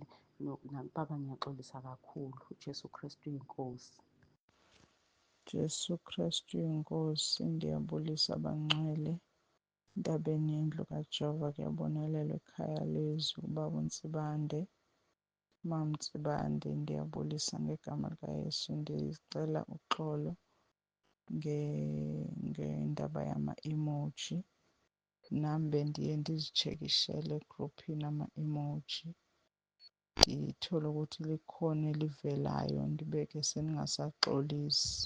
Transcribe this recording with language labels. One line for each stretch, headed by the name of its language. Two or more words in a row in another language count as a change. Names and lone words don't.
Zulu: Baba, ngiyaxolisa kakhulu. uJesu Kristu uyinkosi. Jesu Kristu uyinkosi.
Xhosa: Ndiyabulisa abangcwele entabeni yendlu kaJehova. Kuyabonelelwa ekhaya lezwi uBaba uNsibande, Mama Mtsibande. Ndiyabulisa ngegama likaYesu. Ndicela uxolo ngendaba yama-emoji. Nami bendiye ndizitshekishele egruphini ama-emoji, ngithole ukuthi likhona elivelayo ndibeke seningasaxolisi.